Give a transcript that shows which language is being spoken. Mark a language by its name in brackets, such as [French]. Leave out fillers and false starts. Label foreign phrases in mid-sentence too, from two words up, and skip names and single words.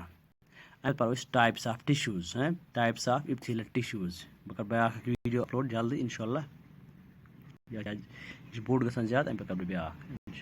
[English] And for types of tissues, types of epithelial tissues. [Kashmiri] बकर ब्याक [English] video upload [Kashmiri] जल्दी इंशाल्लाह। ये बोर्ड गसन ज्यादा अम पे कर ब्याक